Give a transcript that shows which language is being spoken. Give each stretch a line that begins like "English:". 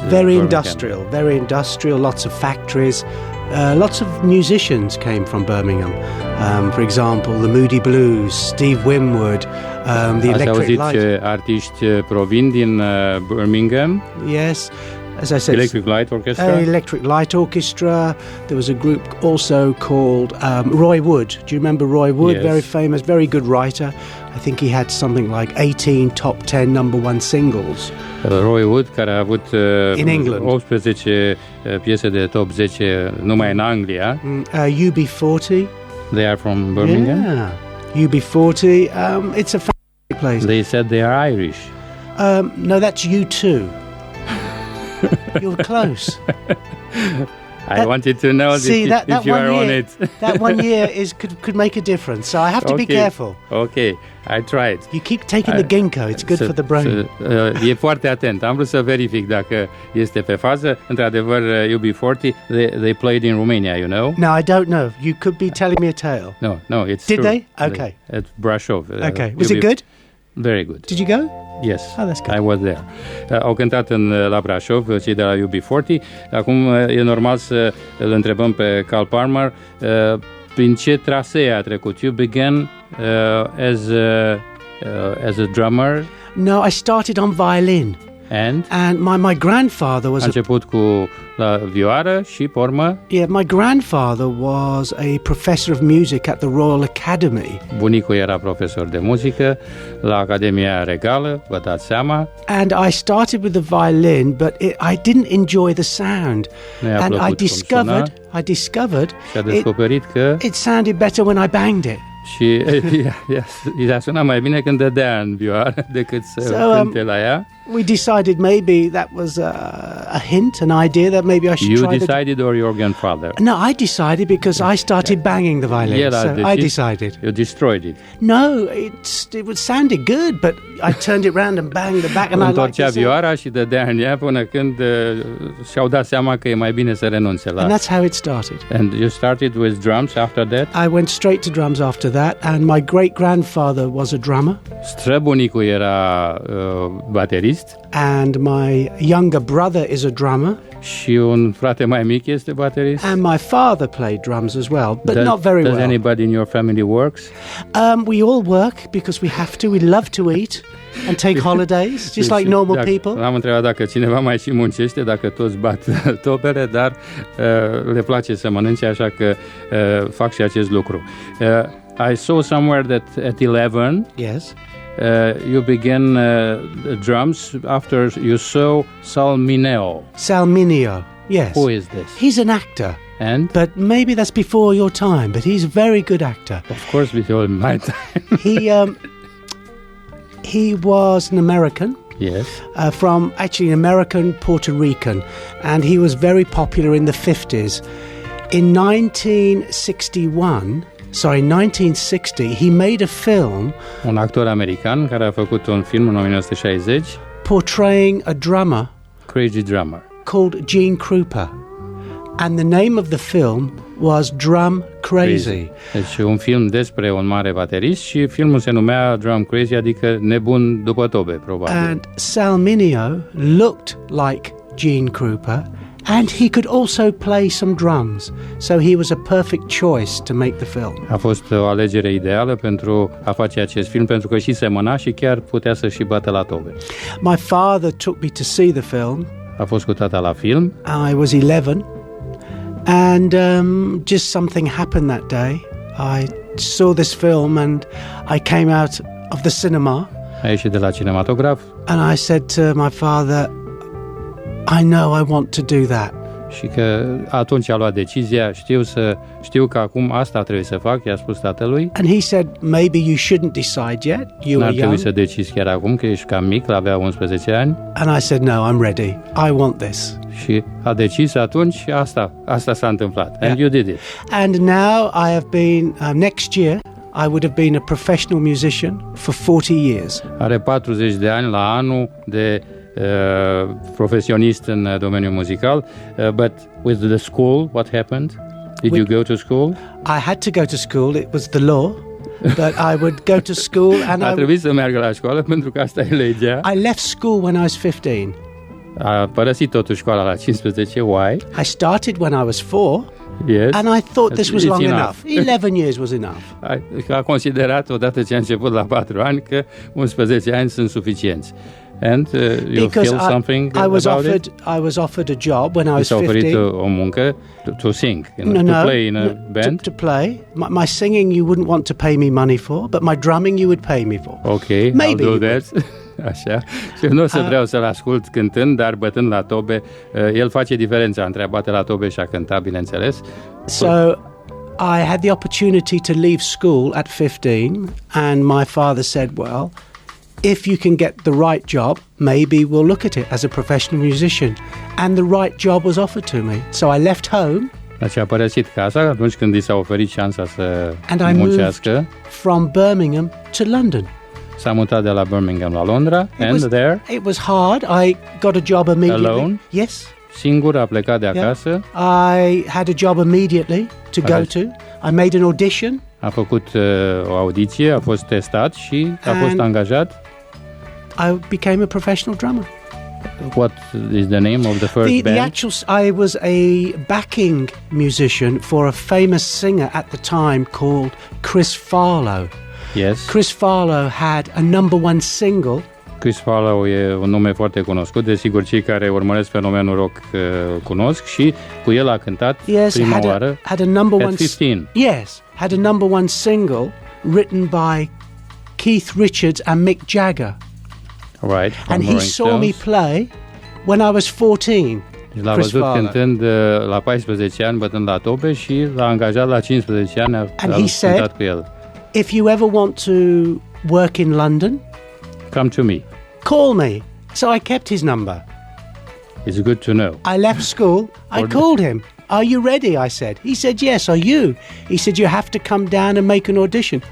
English: very industrial, lots of factories. Lots of musicians came from Birmingham. For example, the Moody Blues, Steve Winwood, the Electric Light.
Romanian: Artiști provin din Birmingham?
English: Yes. as I said, Electric Light Orchestra. Electric Light Orchestra. There was a group also called Roy Wood. Do you remember Roy Wood? Yes. Very famous, very good writer. I think he had something like 18 top 10 number one singles.
Romanian: Roy Wood, care a avut
English: In England.
Romanian: 18 piese de top 10 numai în Anglia.
English: UB40. They are from Birmingham. Yeah. UB40. It's a fantastic place. They said they are Irish. No, that's U2. You're close. I wanted to know if you are on it. That 1 year could make a difference. So I have to be careful. Okay, I tried. You keep taking the ginkgo. It's good for the brain.
Romanian: E foarte atent. Am vrut să verific dacă este pe fază. Într-adevăr,
English: UB40, they played in Romania, you know? No, I don't know. You could be telling me a tale. No, it's Did true. they? Okay. At Brasov. Okay. Was it good? Very good. Did you go? Yes, Oh, that's good. I was there.
Romanian: Au cântat la Brașov, cei de la UB40. Acum e normal să îl întrebăm pe Carl Palmer prin ce trasee a trecut.
English: You began as a drummer. No, I started on violin. And my grandfather was
Romanian: a început cu la vioară și pe urmă.
English: Yeah, my grandfather was a professor of music at the Royal Academy.
Romanian: Bunicul era profesor de muzică la Academia Regală, vă dați seama.
English: And I started with the violin, but I didn't enjoy the sound. And I discovered
Romanian: și a descoperit că
English: it sounded better when I banged it.
Romanian: Și ea suna mai bine când dădea în vioară decât să cânte la ea.
English: We decided maybe that was a hint, an idea that maybe I should try. You decided or your grandfather? No, I decided because I started banging the violin. So I decided. You destroyed it. No, it sounded good, but I turned it round and banged the back, and I liked it.
Romanian: Întorcea vioara și dădea în ea până când și-au dat seama că e mai bine să renunțe la.
English: And that's how it started. And you started with drums after that? I went straight to drums after that, and my great-grandfather was a drummer.
Romanian: Străbunicul era baterist.
English: And my younger brother is a drummer.
Romanian: Și un frate mai mic este baterist.
English: And my father played drums as well, but not very well. Does anybody in your family works? We all work because we have to. We love to eat and take holidays, just like normal people.
Romanian: Am întrebat dacă cineva mai și muncește, dacă toți bat topere, dar le place să mănânce, așa că fac și acest lucru.
English: I saw somewhere that at 11, yes, you began drums after you saw Salmineo. Salmineo, yes. Who is this? He's an actor. And? But maybe that's before your time, but he's a very good actor. Of course, before my time. He was an American. Yes. From actually an American Puerto Rican, and he was very popular in the 50s. In 1960, he made a film.
Romanian: Un actor american care a făcut un film în 1960
English: portraying a drummer, crazy drummer, called Gene Krupa. And the name of the film was Drum Crazy.
Romanian: Deci un film despre un mare baterist și filmul se numea Drum Crazy, adică nebun după tobe, probabil.
English: And Salmineo looked like Gene Krupa, and he could also play some drums. So he was a perfect choice to make the film.
Romanian: A fost o alegere ideală pentru a face acest film, pentru că și semăna și chiar putea să și bată la tobe.
English: My father took me to see the film.
Romanian: A fost cu tata la film.
English: I was 11. And just something happened that day. I saw this film and I came out of the cinema.
Romanian: A ieșit de la cinematograf.
English: And I said to my father, I know I want to do that.
Romanian: Și că atunci a luat decizia, știu că acum asta trebuie să fac, i-a spus tatălui.
English: And he said, maybe you shouldn't decide yet. You are young.
Romanian: N-ar trebui să decizi chiar acum, că ești cam mic, avea 11 ani.
English: And I said, no, I'm ready. I want this.
Romanian: Și a decis atunci și asta s-a întâmplat.
English: And you did it. And now I have been, next year, I would have been a professional musician for 40 years.
Romanian: Are 40 de ani la anul de profesionist în domeniul muzical.
English: But with the school, what happened? Did you go to school? I had to go to school. It was the law. But I would go to school and
Romanian: a trebuit să meargă la școală pentru că asta e legea.
English: I left school when I was 15.
Romanian: A părăsit totuși școala la 15.
English: Why? I started when I was 4. Yes. And I thought this was long enough. 11 years was enough.
Romanian: A considerat odată ce a început la 4 ani că 11 ani sunt suficienți.
English: And you feel something about it? I was offered a job when I was 15.
Romanian: S-a oferit o muncă
English: to sing, to play in a band? To play. My singing you wouldn't want to pay me money for, but my drumming you would pay me for. Okay, Maybe I'll do that.
Romanian: Așa. Și nu o să vreau să-l ascult cântând, dar bătând la tobe, el face diferența între a bate la tobe și a cânta, bineînțeles.
English: So I had the opportunity to leave school at 15, and my father said, well, if you can get the right job, maybe we'll look at it as a professional musician. And the right job was offered to me. So I left home.
Romanian: Deci a părăsit casa atunci când i s-a oferit șansa să muncească.
English: And I moved from Birmingham to London.
Romanian: S-a mutat de la Birmingham la Londra.
English: It was hard. I got a job immediately. Alone? Yes.
Romanian: Singur, a plecat de acasă.
English: I had a job immediately to go to. I made an audition.
Romanian: A făcut o audiție, a fost testat și a fost angajat.
English: I became a professional drummer. What is the name of the first band? I was a backing musician for a famous singer at the time called Chris Farlow. Yes. Chris Farlow had a #1 single.
Romanian: Chris Farlow e un nume foarte cunoscut, desigur cei care urmăresc fenomenul rock cunosc și cu el a cântat prima oară
English: had a number at one 15. Yes, had a #1 single written by Keith Richards and Mick Jagger. Right. And he saw me play when I was 14.
Romanian: L-a văzut cântând la 14 ani, bătând la tobe și l-a angajat la 15 ani, a cântat cu el.
English: If you ever want to work in London, come to me. Call me. So I kept his number. It's good to know. I left school. I called him. Are you ready? I said. He said, yes. Are you? He said, you have to come down and make an audition.